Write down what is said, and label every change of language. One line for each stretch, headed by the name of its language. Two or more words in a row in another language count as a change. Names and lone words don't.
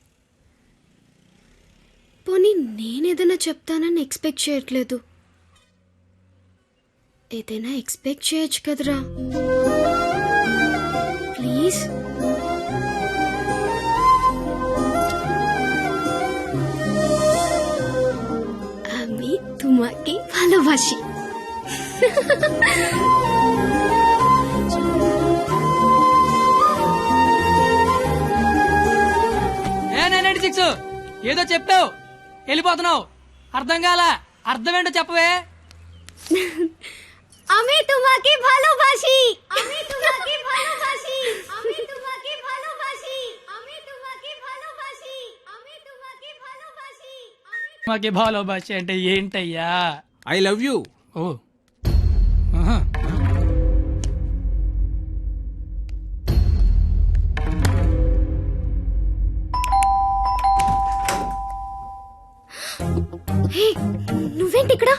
Telugu: పోనీ నేనేదైనా చెప్తానని ఎక్స్పెక్ట్ చేయట్లేదు. ఏదైనా ఎక్స్పెక్ట్ చేయొచ్చు కదరా, ప్లీజ్.
Bangla: అమిత তোমাকে ভালোবাসি।
Telugu: ఏ 996 ఏదో చెప్పావు వెళ్ళిపోతున్నావు, అర్థం కాలా? అర్థం ఏంటో చెప్పవే.
Bangla: আমি তোমাকে ভালোবাসি, আমি তোমাকে ভালোবাসি, আমি তোমাকে ভালোবাসি, আমি তোমাকে ভালোবাসি, আমি তোমাকে ভালোবাসি।
Telugu: మాకి భాలోబాష అంటే ఏంటయ్యా?
English: I love you.
Telugu: ఓ ఆహా. హే, నువ్వేంటి ఇక్కడ?